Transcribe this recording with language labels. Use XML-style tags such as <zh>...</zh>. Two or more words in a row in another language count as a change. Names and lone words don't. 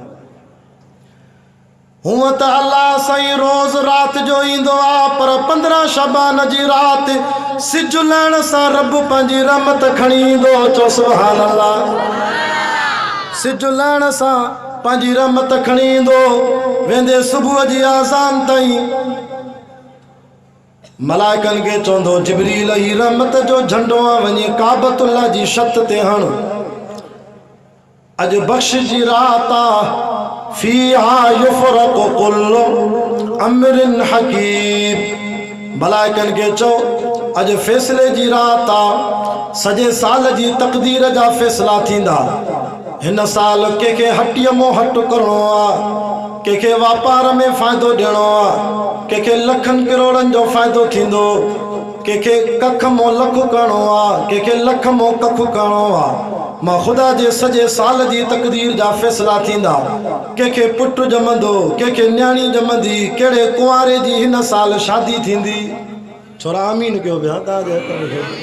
<sd>हूअं त अल्लाह साईं रोज़ राति जो ईंदो आहे पर 15 शबान जी राति सिज लहण सां रब पंहिंजी रहमत खणी ईंदो चो</sd> <ar>سبحان الله</ar> <sd>सिज लहण सां पंहिंजी रहमत खणी ईंदो वेंदे सुबुह जी आज़ान ताईं मलाइकनि खे चवंदो जिबरील ही रहमत जो झंडो आहे वञी काबतुल्लाह जी छत ते हण अॼु बख़्श जी राति आहे</sd> <ar>فيها يفرق كل أمر حكيم</ar> <sd>मलाइकनि खे चओ अॼु फ़ैसिले जी राति आहे सॼे साल जी तक़दीर जा फ़ैसिला थींदा हिन साल कंहिंखे हटीअ मों हट करिणो आहे कंहिंखे वापार में फ़ाइदो ॾियणो आहे कंहिंखे लखनि करोड़नि जो फ़ाइदो थींदो कंहिंखे कख मों लख करिणो आहे कंहिंखे लख मों कख करिणो आहे मां ख़ुदा जे सॼे साल जी तक़दीर जा फ़ैसिला थींदा कंहिंखे पुटु ॼमंदो कंहिंखे न्याणी ॼमंदी कहिड़े कुंवारे जी हिन साल शादी थींदी छोरा आमीन कयो पिया तव्हांजे</sd>